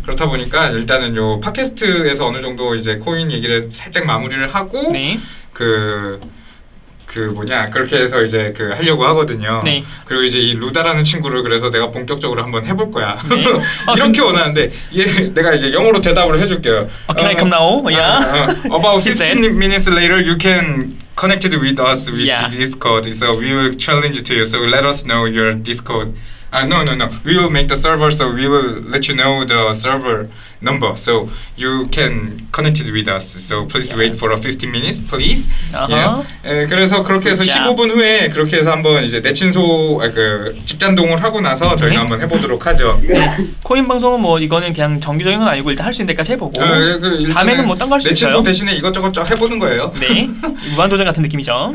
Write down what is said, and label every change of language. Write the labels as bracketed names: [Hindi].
[Korean] 그렇다 보니까 일단은 요 팟캐스트에서 어느 정도 이제 코인 얘기를 살짝 마무리를 하고 네. 그 뭐냐 그렇게 해서 이제 그 하려고 하거든요. 네. 그리고 이제 이 루다라는 친구를 그래서 내가 본격적으로 한번 해볼 거야. 네. 아, 이렇게 원하는데 얘 내가 이제 영어로 대답을 해줄게요. [English] Can I come now? Yeah. About 15 minutes later, you can connect with us with yeah. Discord. So we will challenge to you. So let us know your Discord. No. We will make the server. So we will let you know the server number. So you can connect with us. So please yeah. wait for 15 minutes, please. Uh-huh. Yeah. [Korean] 에, 그래서 그렇게 해서 yeah. 15분 후에 그렇게 해서 한번 이제 내 친소 아, 그 직장동을 하고 나서 okay. 저희가 한번 해보도록 하죠. 코인 방송은 뭐 이거는 그냥 정기적인 건 아니고 일단 할 수 있는 데까지 해보고 다음에는 뭐 딴 거 할 수 있어요. 내 친소 대신에 이것저것 쫙 해보는 거예요. 네. 무한도전 같은 느낌이죠.